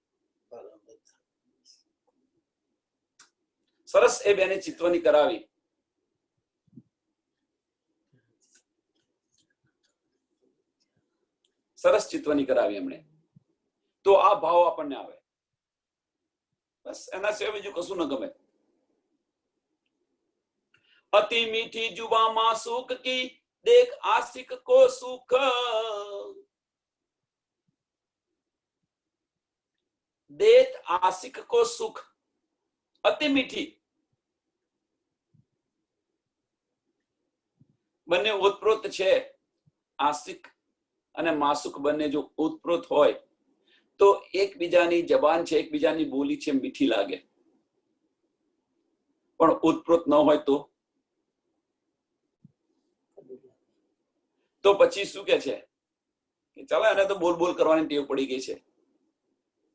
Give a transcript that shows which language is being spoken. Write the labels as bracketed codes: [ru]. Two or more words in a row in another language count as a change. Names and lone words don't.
[gu] સરસ એ બેને ચિત્વની કરાવી. સરસ ચિત્વની કરાવી એમણે. તો આ ભાવ આપણને આવે. બસ એના સિવાય બીજું કશું ન ગમે. [hi] अति मीठी जुबा मासूक की देख आशिक को सुख. देत आशिक को सुख. अति मीठी. [gu] બંને ઓતપ્રોત છે. આશિક અને માસુક બંને જો ઓતપ્રોત હોય તો એકબીજાની જબાન છે, એકબીજાની બોલી છે, મીઠી લાગે. પણ ઓતપ્રોત ન હોય તો પછી શું કે છે કે ચાલો એને તો બોલ બોલ કરવાની ટેવ પડી ગઈ છે.